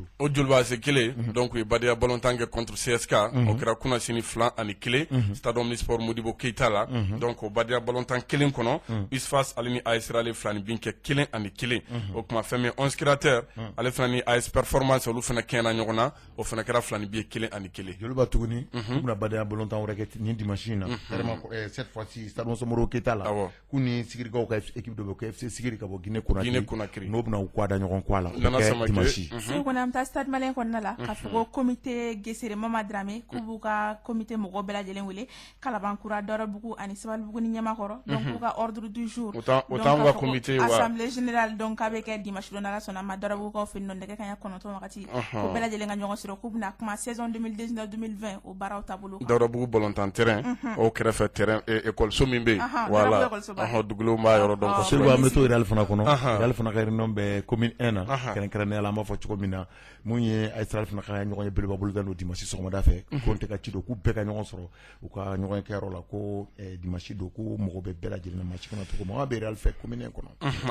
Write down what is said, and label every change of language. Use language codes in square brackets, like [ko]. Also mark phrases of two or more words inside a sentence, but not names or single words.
[bm] o Joliba Ase kelen donc u ye Badeya ballontan kɛ contre CSK o kɛra kunasini 2-1 stade omnisport Modibo Keita la donc o Badeya ballontan kelen kɔnɔ Isfas ale ni AS Rale filani bin kɛ 1-1 o kuma fɛn min 11 créateurs ale fana ni AS Performance olu fana kɛɲɛna ɲɔgɔn na o fana kɛra filani bin 1-1 Joliba tuguni u bɛna Badeya ballontan wɛrɛ kɛ nin dimanche in na [fr] cette fois-ci [bm] stade Modibo Keita la k'u ni Sigirikaw ka équipe dɔ bɛ ko FC Sigiri ka bɔ Guinée Conakry n'o bɛna u kɔ da ɲɔgɔn kɔ a la dimanche segu kɔni an bɛ taa stade malien kɔnɔna la k'a fɔ ko comité gesere Mama Dramé k'u b'u ka comité mɔgɔ bɛɛ lajɛlen wele Kalabankura Dɔrɔbugu ani Sabalibugu ni Ɲamakɔrɔ donc k'u ka [fr] ordre du jour [bm] autant ka comité wa [fr] assemblée générale [bm] donc k'a bɛ kɛ dimanche don n'Ala sɔnna ma Dɔrɔbugukaw fɛ yen nɔ nɛgɛ kanɲɛ 9 wagati ko bɛɛ lajɛlen ka ɲɔgɔn sɔrɔ k'u bɛna kuma saison 2019-2020 o baaraw taabolo kan Dɔrɔbugu ballontan terrain o kɛrɛfɛ [fr] terrain école [bm] min bɛ yen voilà dugulenw b'a yɔrɔ dɔn kosɛbɛ an bɛ to Real fana kɔnɔ Real fana ka réunion bɛ commune 1 na kɛrɛnkɛrɛnnenya la an b'a fɔ cogo min na mun ye AS Real fana ka ɲɔgɔn ye belebeleba bolo da n'o dimanche sɔgɔmada fɛ ko n tɛ ka ci don k'u bɛɛ ka ɲɔgɔn sɔrɔ u ka ɲɔgɔn kɛyɔrɔ la ko dimanche don ko mɔgɔ bɛ bɛɛ lajɛlen na match kɔnɔ cogo min an bɛ Real fɛ commune 1 kɔnɔ